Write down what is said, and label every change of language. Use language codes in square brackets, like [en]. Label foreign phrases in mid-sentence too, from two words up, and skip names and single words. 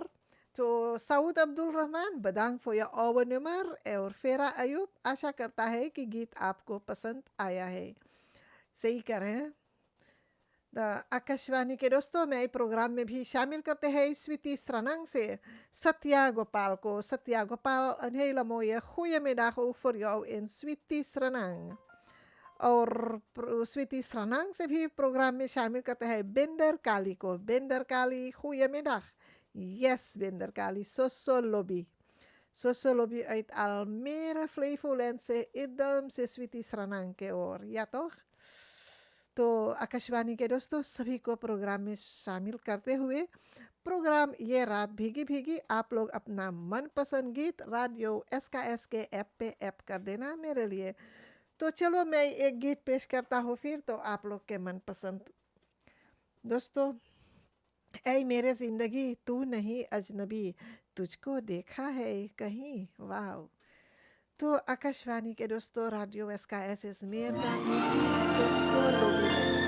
[hi] तो साउद अब्दुल रहमान बदांग फोया ओवनमर और फेरा अयूब, आशा करता है कि गीत आपको पसंद आया है। सही कर रहे हैं। आकाशवाणी के दोस्तों, मैं प्रोग्राम में भी शामिल करते हैं स्वीटी सरांग से सत्या गोपाल को। [nl] सत्या गोपाल een hele mooie goedemiddag ook voor jou in स्वीटी सरांग। [hi] और स्वीटी सरांग से भी प्रोग्राम में शामिल करते हैं बेंदर काली को। [nl] बेंदर काली goedemiddag. Yes, बेंदर काली Sosolobi. [hi] Sosolobi [nl] uit Almere, Flevolandse, idem [hi] से स्वीटी सरांग के ओर, या तो आकाशवाणी के दोस्तों सभी को प्रोग्राम में शामिल करते हुए प्रोग्राम ये रात भीगी भीगी, आप लोग अपना मनपसंद गीत रेडियो SKS के ऐप पे ऐप कर देना मेरे लिए। तो चलो मैं एक गीत पेश करता हूँ फिर, तो आप लोग के मनपसंद। दोस्तों, ऐ मेरे ज़िंदगी तू नहीं अजनबी, तुझको देखा है कहीं, वाह। तो आकाशवाणी के दोस्तों, [nl] रेडियो SKS is meer dan muziek, so lopen mensen.